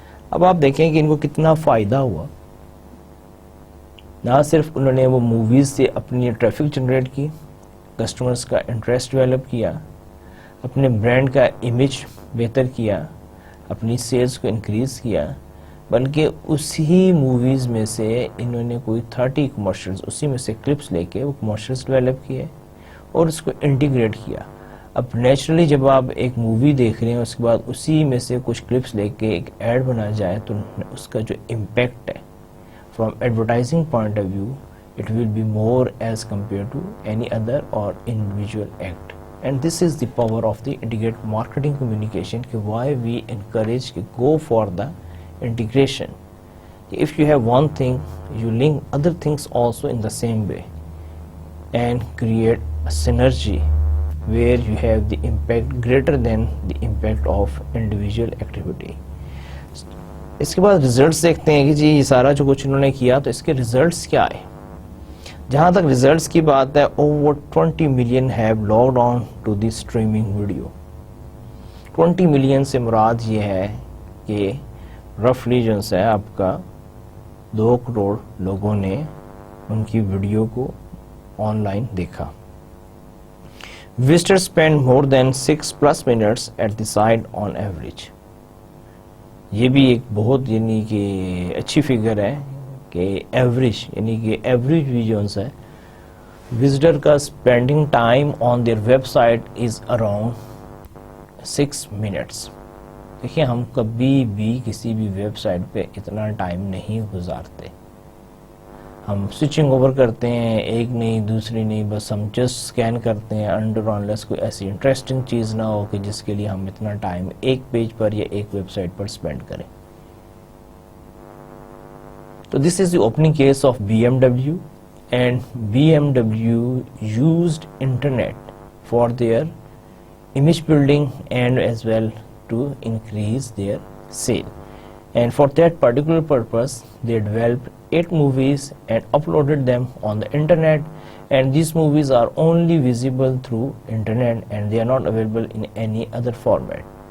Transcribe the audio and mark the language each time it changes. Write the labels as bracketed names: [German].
[Urdu] اب آپ دیکھیں کہ ان کو کتنا فائدہ ہوا. نہ صرف انہوں نے وہ موویز سے اپنی ٹریفک جنریٹ کی, کسٹمرز کا انٹرسٹ ڈیولپ کیا, اپنے برانڈ کا امیج بہتر کیا, اپنی سیلز کو انکریز کیا, بلکہ اسی موویز میں سے انہوں نے کوئی 30 کمرشلز, اسی میں سے کلپس لے کے وہ کمرشلز ڈیولپ کیے اور اس کو انٹیگریٹ کیا. اب نیچرلی جب آپ ایک مووی دیکھ رہے ہیں اس کے بعد اسی میں سے کچھ کلپس لے کے ایک ایڈ بنا جائے تو اس کا جو امپیکٹ ہے [English] From advertising point of view it will be more as compare to any other اور individual act. And this is the power of the integrate marketing communication کہ why we encourage کہ go for the integration. If you have one thing, you link other things also in the same way and create a synergy where you have the impact greater than the impact of individual activity. [Urdu] اس کے بعد results دیکھتے ہیں کہ جی یہ سارا جو کچھ انہوں نے کیا تو اس کے ریزلٹس کیا آئے. جہاں تک ریزلٹس کی بات ہے, [English] over 20 million have logged on to the streaming video. [Urdu] 20 million سے مراد یہ ہے کہ رفلی جو ہے آپ کا 2 کروڑ لوگوں نے ان کی ویڈیو کو آن لائن دیکھا. [English] Visitors spend more than 6+ minutes at the site on average. [Urdu] یہ بھی ایک بہت یعنی کہ اچھی فگر ہے کہ ایوریج یعنی کہ ایوریج ویژنس ہے وزٹر کا [English] Spending time on their website is around 6 minutes. [Urdu] دیکھیں ہم کبھی بھی کسی بھی ویب سائٹ پہ اتنا ٹائم نہیں گزارتے. ہم سوئچنگ اوور کرتے ہیں, ایک نہیں دوسری نہیں, بس ہم جسٹ اسکین کرتے ہیں انڈر آنلیس کوئی ایسی انٹرسٹنگ چیز نہ ہو کہ جس کے لیے ہم اتنا ٹائم ایک پیج پر یا ایک ویب سائٹ پر اسپینڈ کریں. [English] تو this is the opening case of BMW, and BMW used internet for their image building and as well to increase their sale. And for that particular purpose they developed 8 movies and uploaded them on the internet, and these movies are only visible through internet and they are not available in any other format.